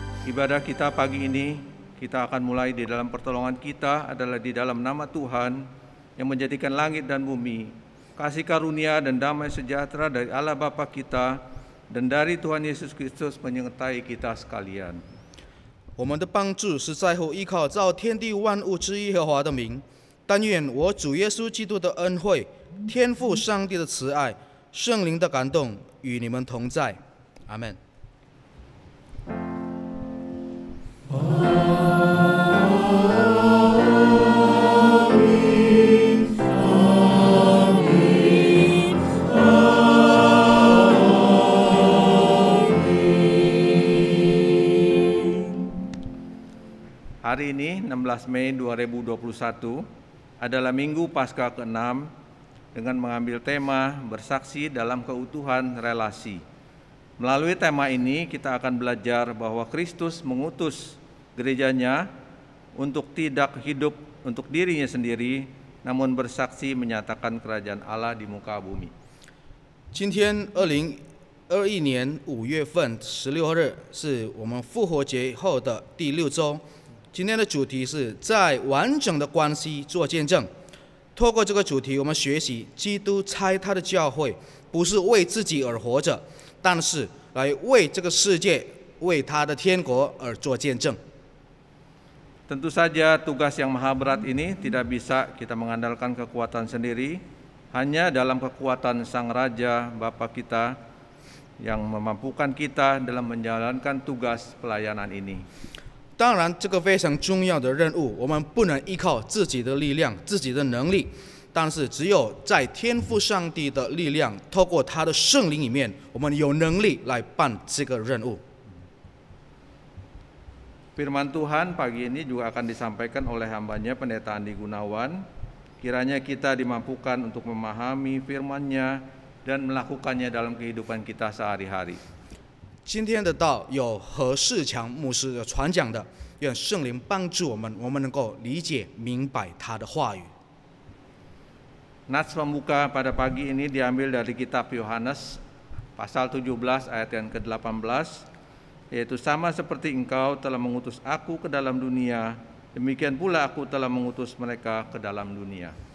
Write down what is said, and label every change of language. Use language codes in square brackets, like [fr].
[id] Ibadah kita pagi ini, kita akan mulai di dalam pertolongan kita adalah di dalam nama Tuhan yang menjadikan langit dan bumi, kasih karunia dan damai sejahtera dari Allah Bapa kita dan dari Tuhan Yesus Kristus menyertai kita sekalian. [zh] 我们的帮助是在乎依靠造天地万物之耶和华的名。但愿我主耶稣基督的恩惠、天父上帝的慈爱、圣灵的感动与你们同在。阿门。我 [id] Hari ini 16 Mei 2021 adalah Minggu Paskah ke-6 dengan mengambil tema bersaksi dalam keutuhan relasi. Melalui tema ini kita akan belajar bahwa Kristus mengutus gerejanya untuk tidak hidup untuk dirinya sendiri, namun bersaksi menyatakan kerajaan Allah di muka bumi. [zh] 今天2021年5月份16日是我们复活节后的第6周。今天的主题是在完整的关系做见证。透过这个主题，我们学习基督差他的教会不是为自己而活着，但是来为这个世界、为他的天国而做见证。 [id] Tentu saja tugas yang maha berat ini tidak bisa kita mengandalkan kekuatan sendiri, hanya dalam kekuatan Sang Raja Bapa kita yang memampukan kita dalam menjalankan tugas pelayanan ini. [zh] 当然，这个非常重要的任务，我们不能依靠自己的力量、自己的能力，但是只有在天父上帝的力量，透过他的圣灵里面，我们有能力来办这个任务。 [id] Firman Tuhan pagi ini juga akan disampaikan oleh hambanya Pendeta Andi Gunawan. Kiranya kita dimampukan untuk memahami firman-Nya dan melakukannya dalam kehidupan kita sehari-hari. [zh] 今天的道有何世强牧师的传讲的，愿圣灵帮助我们能够理解明白他的话语。 [id] Nats pembuka pada pagi ini diambil dari kitab Yohanes pasal 17 ayat yang ke-18, yaitu sama seperti engkau telah mengutus aku ke dalam dunia, demikian pula aku telah mengutus mereka ke dalam dunia.